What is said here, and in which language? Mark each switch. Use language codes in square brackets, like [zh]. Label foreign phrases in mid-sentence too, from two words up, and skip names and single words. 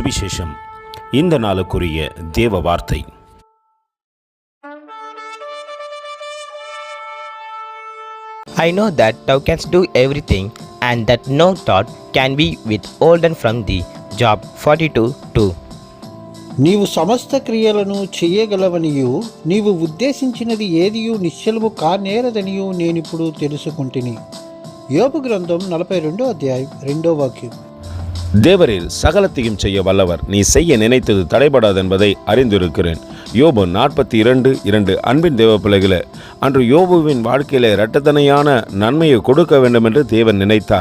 [ta] சுவிசேஷம். இந்த நாளுக்குரிய தேவ வார்த்தை. [en] I know that thou canst do everything, and that no thought can be withholden from thee. Job 42:2. [te] నీవు సమస్త క్రియలను చెయ్యగలవనియు నీవు ఉద్దేశించినది ఏదియు నిశ్చలము కానేరదనియు నేనిప్పుడు తెలుసుకుంటుని. [ta] யோபு கிரந்தம் 42 அத்தியாயம் 2 வாக்கியம். தேவரீர் சகலத்தையும் செய்ய வல்லவர், நீ செய்ய நினைத்தது தடைபடாது என்பதை அறிந்திருக்கிறேன். யோபு 42:2. அன்பின் தேவ பிள்ளைகளே, அன்று யோபுவின் வாழ்க்கையில இரட்டத்தனையான நன்மையை கொடுக்க வேண்டும் என்று தேவன் நினைத்தார்.